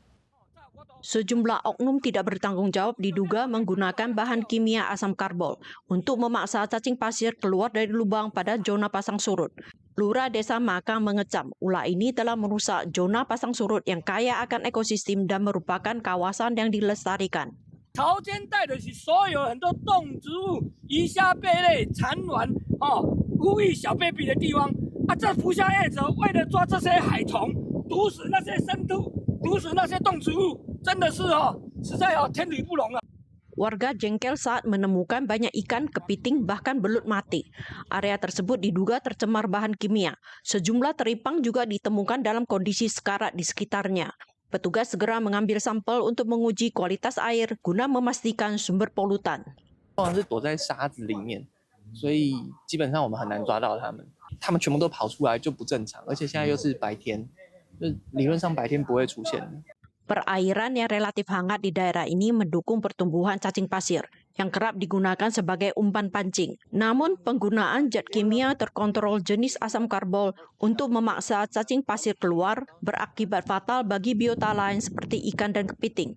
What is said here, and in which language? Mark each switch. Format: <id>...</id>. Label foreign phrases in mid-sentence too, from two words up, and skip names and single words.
<id>Sejumlah oknum tidak bertanggung jawab diduga menggunakan bahan kimia asam karbol untuk memaksa cacing pasir keluar dari lubang pada zona pasang surut. Lurah Desa Makang mengecam ulah ini telah merusak zona pasang surut yang kaya akan ekosistem dan merupakan kawasan yang dilestarikan.</id> <zh>潮间带的是所有很多动植物、鱼虾贝类、产卵呼吁小 baby 的地方这捕虾业者为了抓这些海虫，毒死那些生物，毒死那些动植物，真的是实在天理不容了。</zh> <id>Warga jengkel saat menemukan banyak ikan, kepiting, bahkan belut mati. Area tersebut diduga tercemar bahan kimia. Sejumlah teripang juga ditemukan dalam kondisi sekarat di sekitarnya. Petugas segera mengambil sampel untuk menguji kualitas air guna memastikan sumber polutan.</id> <zh>通常是躲在沙子里面，所以基本上我们很难抓到它们。它们全部都跑出来就不正常，而且现在又是白天，就理论上白天不会出现。</zh> <id>Perairan yang relatif hangat di daerah ini mendukung pertumbuhan cacing pasir yang kerap digunakan sebagai umpan pancing. Namun penggunaan zat kimia terkontrol jenis asam karbol untuk memaksa cacing pasir keluar berakibat fatal bagi biota lain seperti ikan dan kepiting.</id>